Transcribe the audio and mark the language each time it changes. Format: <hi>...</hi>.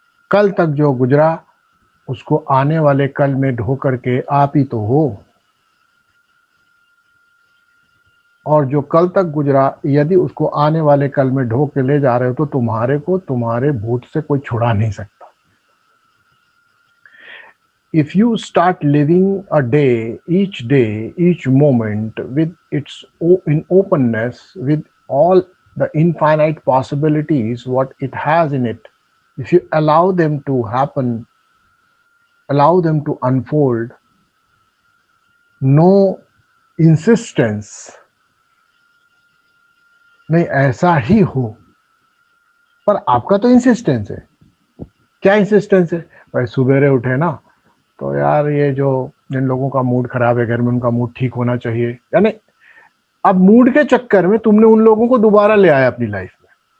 <hi>कल तक जो गुजरा उसको आने वाले कल में ढो करके आप ही तो हो। और जो कल तक गुजरा यदि उसको आने वाले कल में ढो के ले जा रहे हो तो तुम्हारे को तुम्हारे भूत से कोई छुड़ा नहीं सकता।</hi> <en>If you start living a day, each moment with in openness, with all the infinite possibilities what it has in it, if you allow them to happen, allow them to unfold, no insistence,</en> <hi>नहीं ऐसा ही हो। पर आपका तो insistence है। क्या insistence है भाई? सुबेरे उठे ना तो यार ये जो जिन लोगों का मूड खराब है घर में, उनका मूड ठीक होना चाहिए। यानी अब मूड के चक्कर में तुमने उन लोगों को दोबारा ले आया अपनी लाइफ में।</hi>